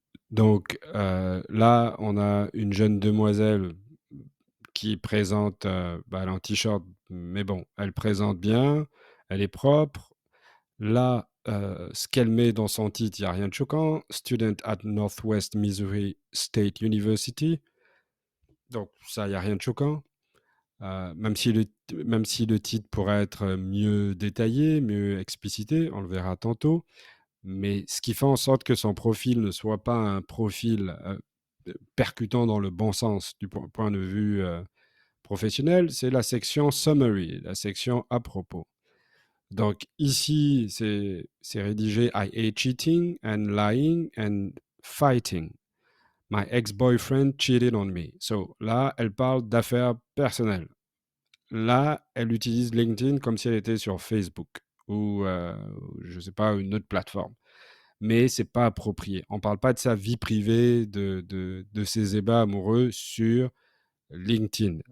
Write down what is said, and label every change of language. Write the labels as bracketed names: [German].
[French] Donc là, on a une jeune demoiselle qui présente, elle est en t-shirt, mais bon, elle présente bien, elle est propre. Là, ce qu'elle met dans son titre, il n'y a rien de choquant. [English] Student at Northwest Missouri State University. [French] Donc ça, il n'y a rien de choquant. Même si le titre pourrait être mieux détaillé, mieux explicité, on le verra tantôt. Mais ce qui fait en sorte que son profil ne soit pas un profil percutant dans le bon sens du point de vue professionnel, c'est la section summary, la section à propos. Donc ici, c'est rédigé [English] I hate cheating and lying and fighting. My ex-boyfriend cheated on me. [French] So là, elle parle d'affaires personnelles. Là, elle utilise LinkedIn comme si elle était sur Facebook ou, je ne sais pas, une autre plateforme. Mais c'est pas approprié. On ne parle pas de sa vie privée, de ses ébats amoureux sur LinkedIn.